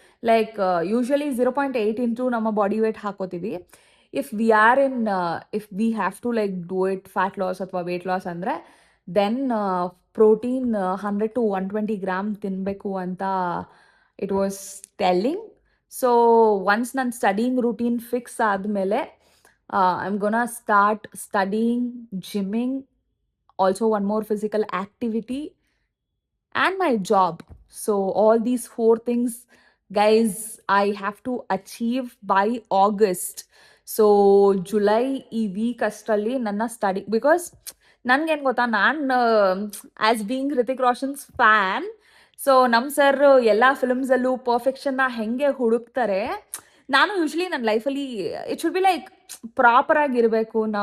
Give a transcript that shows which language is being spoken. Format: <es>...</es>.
<en>like usually 0.8 into</en> <kn>ನಮ್ಮ body weight ಹಾಕೋತೀವಿ.</kn> <en>if we have to like do it fat loss ಅಥವಾ weight loss ಅಂದರೆ, then protein 100 to 120 gram</en> <kn>ತಿನ್ನಬೇಕು ಅಂತ</kn> <en>It was telling. So once</en> <kn>ನನ್ನ studying routine fix ಆದಮೇಲೆ</kn> <en>I'm gonna start studying, gymming, also one more physical activity, and my job. So all these 4 things, guys, I have to achieve by August.</en> <kn>So July ಈ weak ಅಷ್ಟರಲ್ಲಿ ನನ್ನ study, because ನನ್ಗೇನು ಗೊತ್ತಾ, ನಾನು</kn> <en>as being Hrithik Roshan's fan,</en> <kn>so ನಮ್ಮ sir ಎಲ್ಲ ಫಿಲ್ಮ್ಸಲ್ಲೂ ಪರ್ಫೆಕ್ಷನ್ನ ಹೆಂಗೆ ಹುಡುಕ್ತಾರೆ, ನಾನು ಯೂಶ್ವಲಿ ನನ್ನ ಲೈಫಲ್ಲಿ</kn> <en>it should be like</en> <kn>ಪ್ರಾಪರಾಗಿರಬೇಕು.</kn>